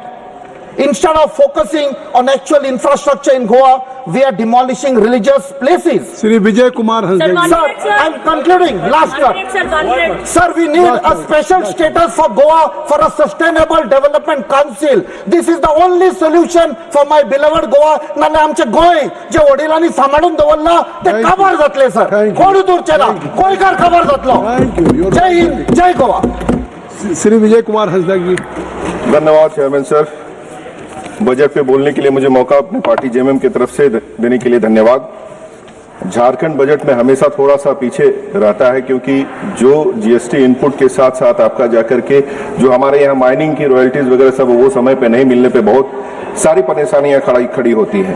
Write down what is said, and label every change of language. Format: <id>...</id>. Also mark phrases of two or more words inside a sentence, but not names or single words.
<en>Instead of focusing on actual infrastructure in Goa, we are demolishing religious places. Sri Vijay Kumar has Sir, I'm concluding. Last word. Sir, we need a special status for Goa for a sustainable development council. This is the only solution for my beloved Goa.</en> <kok>नाले आमचे गोय जे वडिलांनी सांभाळून दवरला ते काबार जातले सर. कोण दूरचे ना. गोयकार काबार जातलो.</kok> <hi>जय हिंद, जय गोवा. श्री विजय कुमार हंसदा जी. धन्यवाद</hi> <en>chairman sir.</en> <hi>बजट पे बोलने के लिए मुझे मौका अपनी पार्टी जेएमएम की तरफ से देने के लिए धन्यवाद. झारखंड बजट में हमेशा थोड़ा सा पीछे रहता है क्योंकि जो</hi> <en>GST input</en> <hi>के साथ साथ आपका जाकर के जो हमारे यहाँ माइनिंग की रॉयल्टीज वगैरह सब वो समय पे नहीं मिलने पे बहुत सारी परेशानियां खड़ी होती हैं.</hi>